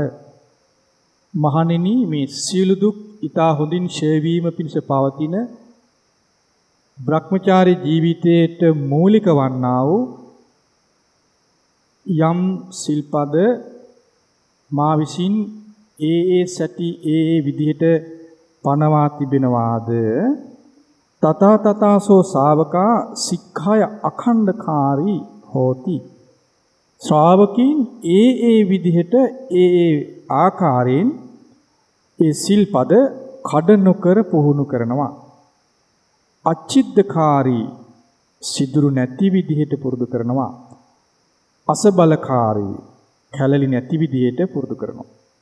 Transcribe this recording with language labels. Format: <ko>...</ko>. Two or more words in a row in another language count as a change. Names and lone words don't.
<si>මහණෙනි මේ සියලු දුක් ඊතා හොඳින් ඡය වීම පිණිස පවතින බ්‍රහ්මචාරී ජීවිතයට මූලික වන්නා වූ යම් සිල්පද මා විසින් ඒ සැටි ඒ විදිහට පනවා තිබෙනවාද</si> <pi>තථා තථාසෝ ශාවකා සික්ඛාය අඛණ්ඩකාරී හෝති.</pi> <si>ශ්‍රාවකීන් ඒ විදිහට ඒ ආකාරයෙන් ඒ සිල්පද කඩ නොකර පුහුණු කරනවා. අච්චිද්දකාරී සිදුරු නැති විදිහට පුරුදු කරනවා. අසබලකාරී කැලලි නැති විදිහට පුරුදු කරනවා.</si>